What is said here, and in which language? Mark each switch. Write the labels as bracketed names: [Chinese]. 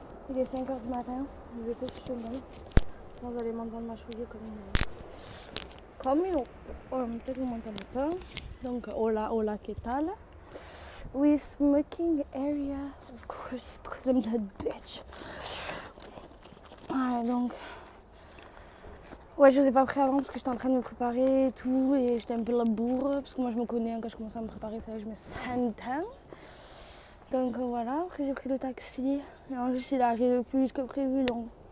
[French] Il est 5h du matin, je vais chez moi. Sinon vous allez m'entendre mâchouiller comme une... peut-être vous m'entendez pas. Donc, [Spanish] hola, ¿qué tal? [French] Oui, [English] smoking area, of course, because I'm that bitch. [French] Ouais, donc... Ouais, je vous ai pas pris avant parce que j'étais en train de me préparer et tout. Et j'étais un peu la bourre, parce que moi je me connais, hein, quand je commence à me préparer, ça je me sens. Donc voilà, après j'ai pris le taxi. Et en plus il est arrivé plus vite que prévu, donc...